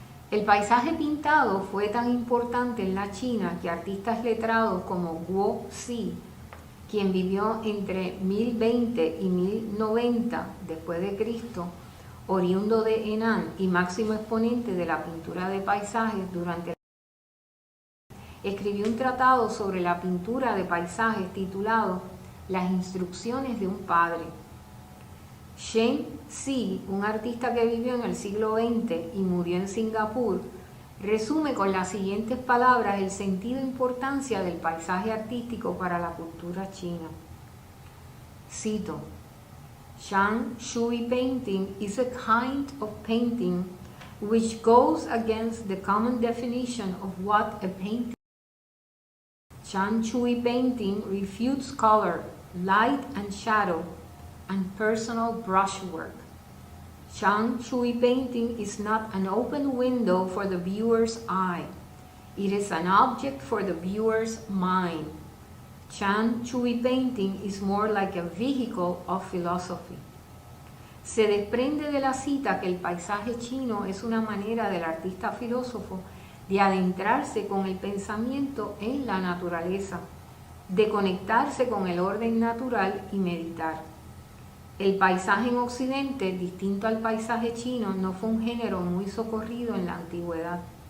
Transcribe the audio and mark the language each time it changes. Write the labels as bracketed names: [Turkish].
[Spanish] El paisaje pintado fue tan importante en la China que artistas letrados como Guo Xi, quien vivió entre 1020 y 1090 después de Cristo, oriundo de Henan y máximo exponente de la pintura de paisajes durante escribió un tratado sobre la pintura de paisajes titulado Las instrucciones de un padre. Shen Si, un artista que vivió en el siglo XX y murió en Singapur, resume con las siguientes palabras el sentido e importancia del paisaje artístico para la cultura china. Cito: [English] Shang Shui painting is a kind of painting which goes against the common definition of what a painting is. Shang Shui painting refutes color, light and shadow, and personal brushwork. Shang Shui painting is not an open window for the viewer's eye. It is an object for the viewer's mind. Shang Shui painting is more like a vehicle of philosophy. [Spanish] Se desprende de la cita que el paisaje chino es una manera del artista filósofo de adentrarse con el pensamiento en la naturaleza, de conectarse con el orden natural y meditar. El paisaje en Occidente, distinto al paisaje chino, no fue un género muy socorrido en la antigüedad.